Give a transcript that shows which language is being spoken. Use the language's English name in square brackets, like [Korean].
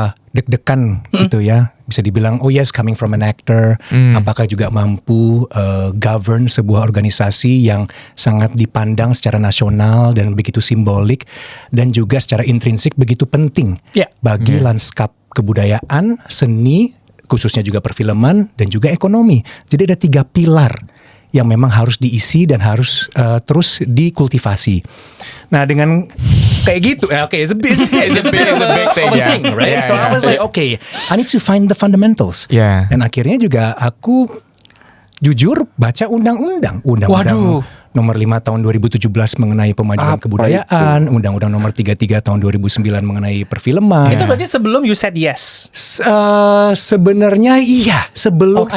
[Indonesian] deg-degan gitu ya, bisa dibilang [English] oh yes coming from an actor, [Indonesian] apakah juga mampu govern sebuah organisasi yang sangat dipandang secara nasional dan begitu simbolik dan juga secara intrinsik begitu penting bagi lanskap kebudayaan, seni, khususnya juga perfilman dan juga ekonomi. Jadi ada 3 pilar yang memang harus diisi dan harus terus dikultivasi. Nah dengan kayak gitu, [English] it's a big thing, right? Yeah, So I was like, okay, I need to find the fundamentals. Yeah. [Indonesian] Dan akhirnya juga aku jujur baca undang-undang Waduh. nomor 5 tahun 2017 mengenai pemajuan Apa kebudayaan, undang-undang nomor 33 tahun 2009 mengenai perfilman. Itu berarti sebelum [English] you said yes. [Indonesian] Sebenarnya iya, sebelum